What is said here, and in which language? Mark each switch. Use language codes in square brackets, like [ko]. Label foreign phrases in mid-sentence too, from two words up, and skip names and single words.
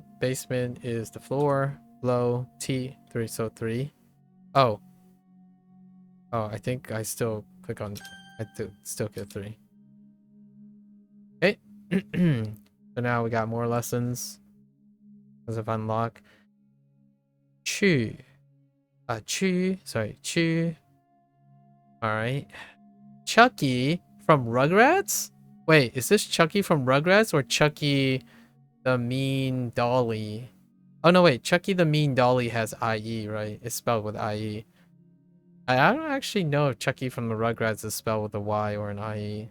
[en] Basement is the floor. Low. T. 3. So 3. Oh. Oh, I think I still click on... I still get 3. Okay. So now we got more lessons. As of unlock. Chu. Chu. Sorry. Chu. Alright. Chucky from Rugrats? Wait, is this Chucky from Rugrats or Chucky the Mean Dolly? Oh no, wait. Chucky the Mean Dolly has IE, right? It's spelled with IE. I don't actually know if Chucky from the Rugrats is spelled with a Y or an IE.